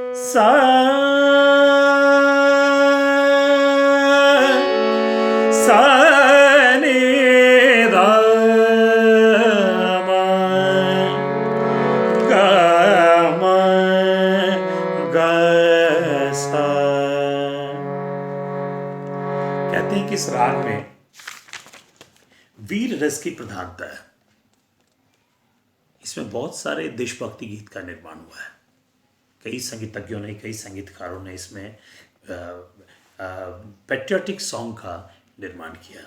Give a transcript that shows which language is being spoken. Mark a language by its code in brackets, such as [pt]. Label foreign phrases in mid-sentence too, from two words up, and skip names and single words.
[hi] सा सा नि ध म ग म ग सा। कहते हैं कि इस राग में वीर रस की प्रधानता है। इसमें बहुत सारे देशभक्ति गीत का निर्माण हुआ है। कई संगीतज्ञों ने, कई संगीतकारों ने इसमें [en] patriotic song [hi] का निर्माण किया।